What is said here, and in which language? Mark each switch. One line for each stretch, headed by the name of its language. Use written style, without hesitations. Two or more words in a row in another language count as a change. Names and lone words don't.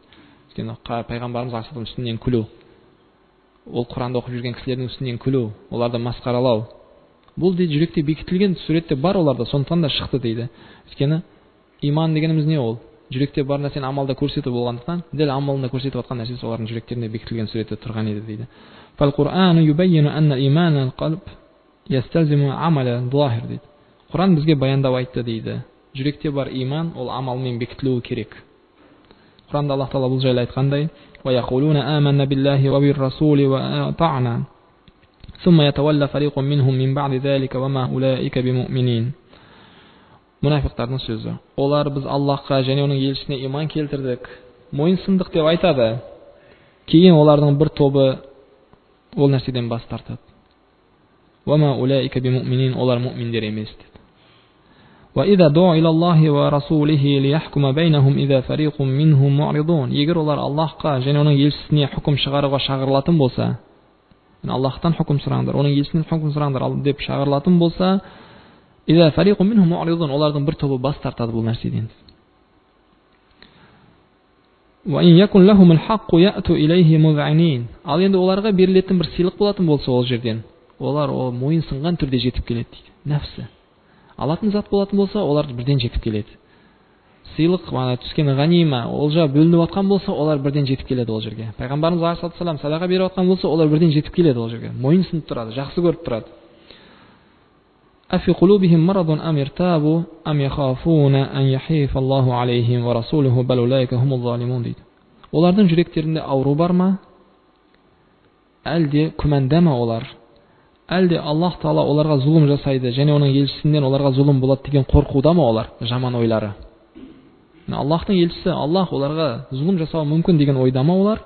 Kazakh: Өйткені пайғамбарымыз алейхи үстінен күлу, ол Құранды оқып жүрген кісілердің үстінен күлу, оларды масқаралау, бұл дейді жүректе бекітілген суретте бар оларда, сондықтан да шықты дейді. Өйткені иман дегеніміз не ол? Жүректе бар нәрсені амалда көрсету болғандықтан, дәл амалында көрсетіп жатқан нәрсе олардың жүректерінде бекітілген суретте тұрған еді дейді.
Arabic: فالقرآن يبين أن الإيمان القلب يستلزم عمل ظاهر дейді.
Kazakh: Құран бізге баяндап айтты дейді. Жүректе бар иман ол амалмен бекітілуі керек. Құранда Аллах Тағала бұл жайлы айтқандай:
Arabic: وَيَقُولُونَ آمَنَّا بِاللَّهِ وَبِالرَّسُولِ وَأَطَعْنَا ثُمَّ يَتَوَلَّى فَرِيقٌ مِّنْهُم مِّن بَعْدِ ذَلِكَ وَمَا أُولَئِكَ بِمُؤْمِنِينَ.
Kazakh: Мұнафиқтардың сөзі. Олар біз Аллахқа және оның елшісіне иман келтірдік, мойынсындық деп айтады. Кейін олардың бір тобы ол нәрседен бас тартады.
Arabic: وَمَا أُولَئِكَ بِمُؤْمِنِينَ,
Kazakh: олар мұъминдер емес деді.
Arabic: وَإِذَا دُعُوا إِلَى اللَّهِ وَرَسُولِهِ لِيَحْكُمَ بَيْنَهُمْ إِذَا فَرِيقٌ مِّنْهُمْ مُعْرِضُونَ.
Kazakh: Егер олар Аллахқа және оның елшісіне хүкім шығаруға шақырылатын болса, Аллахтан хүкім сұраңдар, оның елшісінен хүкім сұраңдар деп шақырылатын болса,
Arabic: إِذَا فَرِيقٌ مِّنْهُمْ مُعْرِضُونَ,
Kazakh: олардың бір тобы бас тартады бұл нәрседен.
Arabic: وَإِنْ يَكُنْ لَهُمُ الْحَقُّ يَأْتُوا إِلَيْهِ مُذْعِنِينَ.
Kazakh: Ал енді оларға берілетін бір сыйлық болатын болса ол жерден, олар мойынсынған түрде жетіп келеді дейді. Нәпсі алатын зат болатын болса, олар бірден жетіп келеді. Сыйлық түскен ғанима, олжа бөлініп жатқан болса, олар бірден жетіп келеді ол жерге. Пайғамбарымыз алейхиссалам садақа беріп жатқан болса, олар бірден жетіп келеді ол жерге. Мойынсынып тұрады, жақсы көріп тұрады.
Arabic: أفي قلوبهم مرض أم ارتابوا أم يخافون أن يحيف الله عليهم ورسوله بل أولئك هم الظالمون дейді.
Kazakh: Олардың жүректерінде ауру бар ма? Әлде күмәнда ма олар? Әлде Аллах Таала оларға зұлым жасайды және оның елшісінен оларға зұлым болады деген қорқуда ма олар? Жаман ойлары. Аллахтың елшісі, Аллах оларға зұлым жасауы мүмкін деген ойда ма олар?